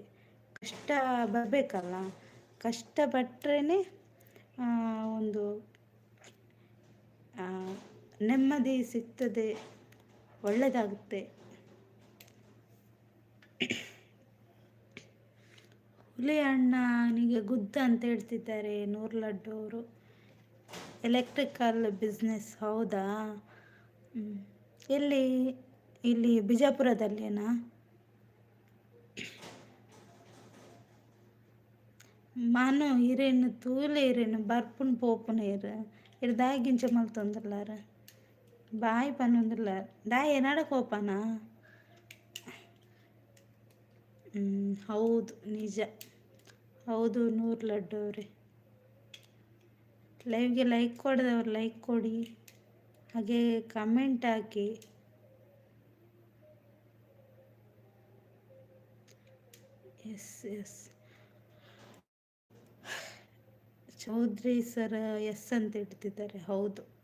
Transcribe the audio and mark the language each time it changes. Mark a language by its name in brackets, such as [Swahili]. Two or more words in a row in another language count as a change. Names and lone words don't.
[Kannada] ಕಷ್ಟ ಬರಬೇಕಲ್ಲ, ಕಷ್ಟಪಟ್ಟರೆ ಒಂದು ನೆಮ್ಮದಿ ಸಿಗ್ತದೆ, ಒಳ್ಳೆಯದಾಗುತ್ತೆ. ಹುಲಿ ಅಣ್ಣನಿಗೆ ಗುದ್ದ ಅಂತ ಹೇಳ್ತಿದ್ದಾರೆ 100 ಲಡ್ಡು ಅವರು. [English] electrical business, [Kannada] ಹೌದಾ? ಎಲ್ಲಿ? ಇಲ್ಲಿ ಬಿಜಾಪುರದಲ್ಲೇನಾ? [Tulu] ಮಾನು ಇರೇನು ತೂಲೆ ಇರೇನು ಬರ್ಪುನ್ ಪೋಪುನ ಇರು ದಾಯಿ ಗಿಂಚ ಮಲ್ತೊಂದಿರ್ಲಾರ ಬಾಯಿ ಪನ್ನೊಂದಿರ್ಲ ದಾಯಿ ಏನಾಡಕ್ಕೆ ಹೋಪನ. [Kannada] ಹೌದು ನಿಜ, ಹೌದು 100 ಲಡ್ಡು ಅವ್ರೆ. ಲೈವ್ಗೆ ಲೈಕ್ ಕೊಡದವ್ರು ಲೈಕ್ ಕೊಡಿ, ಹಾಗೆ ಕಮೆಂಟ್ ಹಾಕಿ. ಎಸ್ ಎಸ್ ಚೌಧರಿ ಸರ್ ಎಸ್ ಅಂತ ಇಡ್ತಿದ್ದಾರೆ. ಹೌದು.